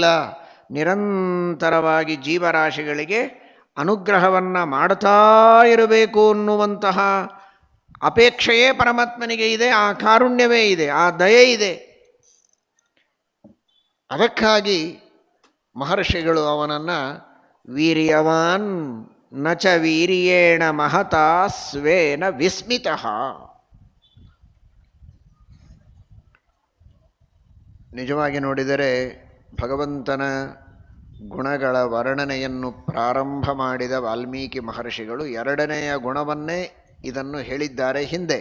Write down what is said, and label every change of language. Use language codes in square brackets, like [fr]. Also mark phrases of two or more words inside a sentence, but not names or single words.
[kn] ನಿರಂತರವಾಗಿ ಜೀವರಾಶಿಗಳಿಗೆ ಅನುಗ್ರಹವನ್ನು ಮಾಡ್ತಾ ಇರಬೇಕು ಅನ್ನುವಂತಹ ಅಪೇಕ್ಷೆಯೇ ಪರಮಾತ್ಮನಿಗೆ ಇದೆ, ಆ ಕಾರುಣ್ಯವೇ ಇದೆ, ಆ ದಯೆ ಇದೆ. ಅದಕ್ಕಾಗಿ ಮಹರ್ಷಿಗಳು ಅವನನ್ನು [sa] ವೀರ್ಯವಾನ್ ನಚ ವೀರ್ಯೇಣ ಮಹತಾ ಸ್ವೇನ ವಿಸ್ಮಿತಃ. [kn] ನಿಜವಾಗಿ ನೋಡಿದರೆ ಭಗವಂತನ ಗುಣಗಳ ವರ್ಣನೆಯನ್ನು ಪ್ರಾರಂಭ ಮಾಡಿದ ವಾಲ್ಮೀಕಿ ಮಹರ್ಷಿಗಳು ಎರಡನೆಯ ಗುಣವನ್ನೇ ಇದನ್ನು ಹೇಳಿದ್ದಾರೆ ಹಿಂದೆ.